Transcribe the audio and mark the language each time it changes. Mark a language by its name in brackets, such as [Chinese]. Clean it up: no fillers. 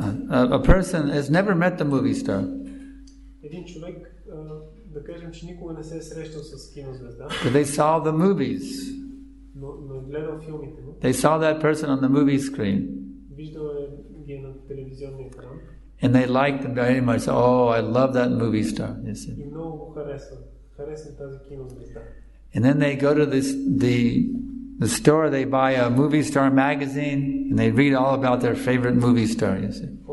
[English] A person has never met the movie star. [Bulgarian] Един човек, да кажем, че никога не се е срещал с кинозвезда. [English] But they saw the movies. [Bulgarian] Но е гледал филмите му. [English] They saw that person on the movie screen. [Bulgarian] Виждал ги на телевизионния екран. [English] And they liked them very much. Oh, I love that movie star. [Bulgarian] И много го харесват. Харесват тази кинозвезда. [English] And then they go to the the store, they buy a movie star magazine and they read all about their favorite movie star. You see.